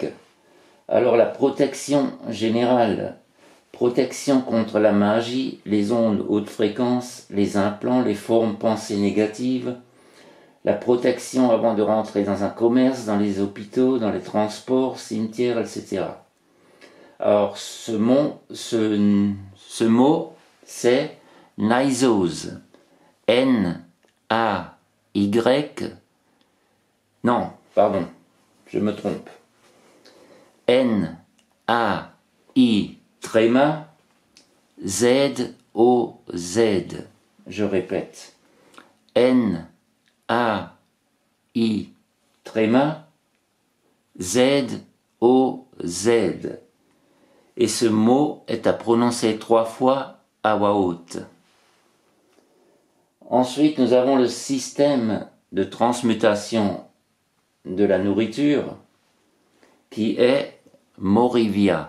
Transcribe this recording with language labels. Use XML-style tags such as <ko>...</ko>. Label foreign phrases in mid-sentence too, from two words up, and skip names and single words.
<fr>Alors la protection générale, protection contre la magie, les ondes haute fréquence, les implants, les formes pensées négatives, la protection avant de rentrer dans un commerce, dans les hôpitaux, dans les transports, cimetières, etc. Alors ce mot c'est Naizose. N-A-Y. Non, pardon, je me trompe. N-A-I tréma Z-O-Z. Je répète. N-A-I tréma Z-O-Z. Et ce mot est à prononcer 3 fois à voix haute. Ensuite, nous avons le système de transmutation de la nourriture qui est Morivia.</fr>